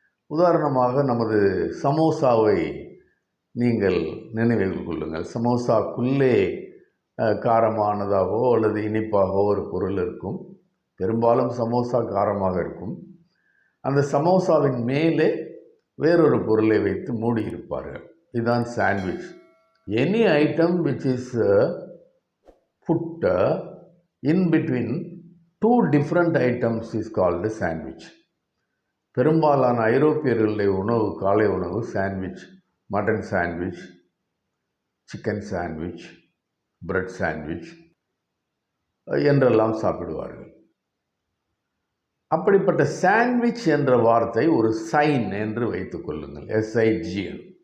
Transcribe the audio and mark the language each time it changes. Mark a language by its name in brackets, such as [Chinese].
[Tamil] உதாரணமாக நமது சமோசாவை நீங்கள் நினைவில் கொள்ளுங்கள். சமோசாக்குள்ளே காரமானதாகவோ அல்லது இனிப்பாகவோ ஒரு பொருள் இருக்கும். பெரும்பாலும் சமோசா காரமாக இருக்கும். அந்த சமோசாவின் மேலே வேறொரு பொருளை வைத்து மூடியிருப்பார்கள். இதுதான் sandwich. [English] Any item which is put in between 2 different items is called a sandwich. [Tamil] பெரும்பாலான ஐரோப்பியர்களுடைய உணவு, காலை உணவு sandwich. Mutton sandwich, chicken sandwich, bread sandwich என்றெல்லாம் சாப்பிடுவார்கள். அப்படிப்பட்ட சாண்ட்விச் என்ற வார்த்தை ஒரு சைன் என்று வைத்துக் கொள்ளுங்கள், SIGN.